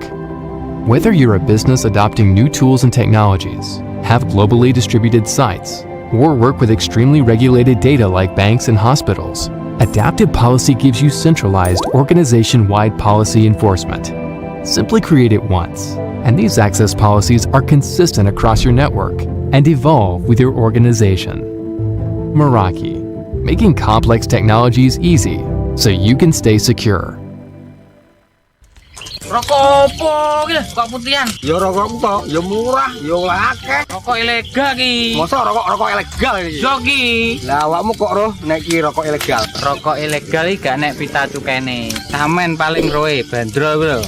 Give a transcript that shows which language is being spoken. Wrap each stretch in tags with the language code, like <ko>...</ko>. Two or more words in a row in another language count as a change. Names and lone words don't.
<en>Whether you're a business adopting new tools and technologies, have globally distributed sites, or work with extremely regulated data like banks and hospitals, Adaptive Policy gives you centralized, organization-wide policy enforcement. Simply create it once, and these access policies are consistent across your network and evolve with your organization. Meraki, making complex technologies easy so you can stay secure.</en> <jv>Rokok opo ki? Kok putihan? Ya rokok tok, ya murah, ya akeh. Rokok ilegal ki. Masa rokok ilegal iki? Yo ki. Lah awakmu kok roh nek iki rokok ilegal? Rokok ilegal iki gak nek pita cukene. Samen paling roe bandrol kuwi lho.</jv>